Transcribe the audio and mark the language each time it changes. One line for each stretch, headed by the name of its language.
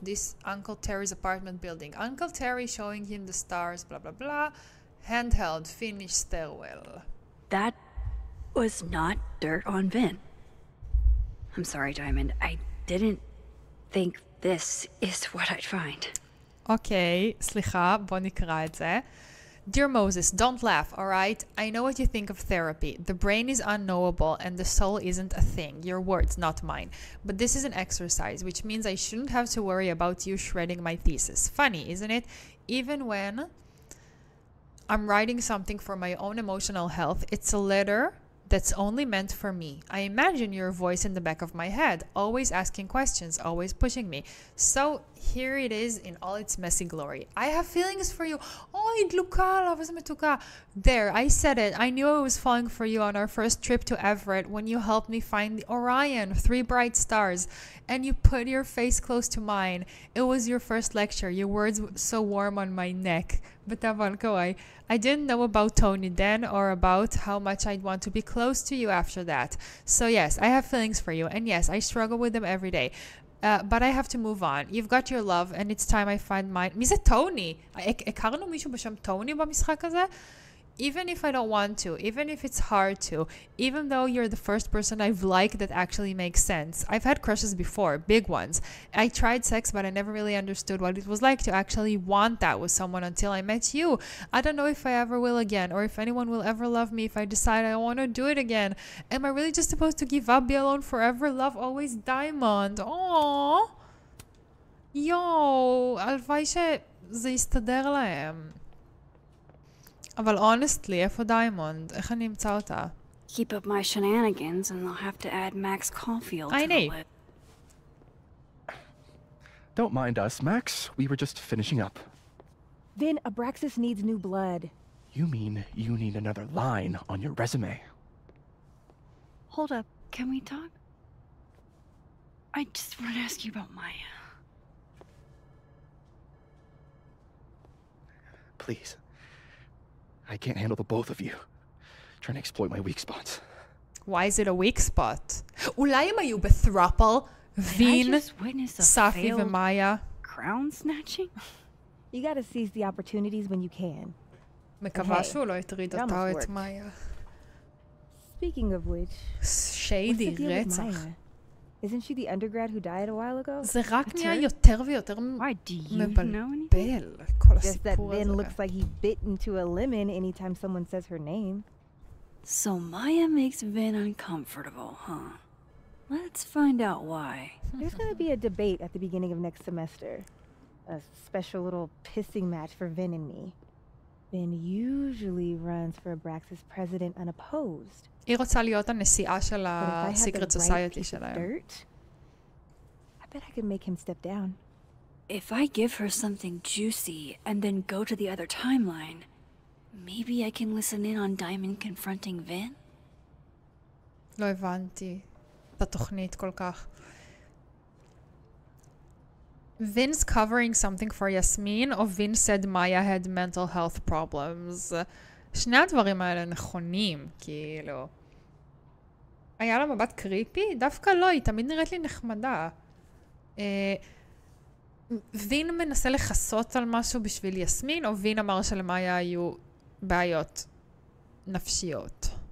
English: This Uncle Terry's apartment building. Uncle Terry showing him the stars, blah, blah, blah. Handheld, finish stairwell. That was not dirt on Vin. I'm sorry, Diamond. I didn't think this is what I'd find.
Hebrew: Okay, סליחה, בוא נקרא את זה.
English: Dear Moses, don't laugh, alright? I know what you think of therapy. The brain is unknowable and the soul isn't a thing. Your words, not mine. But this is an exercise, which means I shouldn't have to worry about you shredding my thesis. Funny, isn't it? Even when I'm writing something for my own emotional health, it's a letter that's only meant for me. I imagine your voice in the back of my head, always asking questions, always pushing me. So here it is in all its messy glory. I have feelings for you. Oh,
Hebrew: היא דלוקה עליו, איזה מתוקה.
English: There, I said it. I knew I was falling for you on our first trip to Everett when you helped me find the Orion, 3 bright stars, and you put your face close to mine. It was your first lecture. Your words were so warm on my neck.
Hebrew: בטבע קוואי.
English: I didn't know about Tony then or about how much I'd want to be close to you after that. So yes, I have feelings for you, and yes, I struggle with them every day. But I have to move on. You've got your love, and it's time I find mine.
Hebrew: מי זה טוני? הכרנו מישהו בשם טוני במשחק הזה?
English: Even if I don't want to, even if it's hard to, even though you're the first person I've liked that actually makes sense. I've had crushes before, big ones. I tried sex, but I never really understood what it was like to actually want that with someone until I met you. I don't know if I ever will again, or if anyone will ever love me if I decide I want to do it again. Am I really just supposed to give up, be alone forever, love always, Diamond? Aww.
Hebrew: יואו, הלוואי שזה יסתדר להם. אבל
English: honestly,
Hebrew: איפה דיימונד? איך אני אמצא אותה?
English: Keep up my shenanigans and they'll have to add Max Caulfield to the list. Don't mind us, Max. We were just finishing up. Vin, Abraxas needs new blood. You mean you need another line on your resume? Hold up, can we talk? I just want to ask you about Maya. Please. I can't handle the both of you. Trying to exploit my weak spots. Why is it a weak spot?
Hebrew: אולי הם היו בת'רופל, וין, ספי ומאיה.
English: Crown snatching? You gotta seize the opportunities when you can.
Hebrew: מקווה שהוא לא יטריד אותה או את מאיה.
English: Speaking of which,
Hebrew: שיידי, רצח.
English: Isn't she the undergrad who died a while ago?
Hebrew: זה רק נהיה יותר ויותר מבלבל, כל הסיפור הזה.
English: Just that Vin looks like he bit into a lemon anytime someone says her name. So Maya makes Vin uncomfortable, huh? Let's find out why. There's gonna be a debate at the beginning of next semester. A special little pissing match for Vin and me. Vin usually runs for Abraxas president unopposed.
Hebrew: היא רוצה להיות הנשיאה של ה-
English: Secret Society
Hebrew: שלהם.
English: I bet I could make him step down. If I give her something juicy and then go to the other timeline, maybe I can listen in on Diamond confronting Vin?
Hebrew: לא הבנתי את התוכנית כל כך.
English: Vin's covering something for Yasmin,
Hebrew: או
English: Vin said Maya had mental health problems.
Hebrew: שני הדברים האלה נכונים, כאילו. היה לה מבט קריפי? דווקא לא, היא תמיד נראית לי נחמדה. וין מנסה לחסות על משהו בשביל יסמין, או וין אמר שלמאיה היו בעיות נפשיות?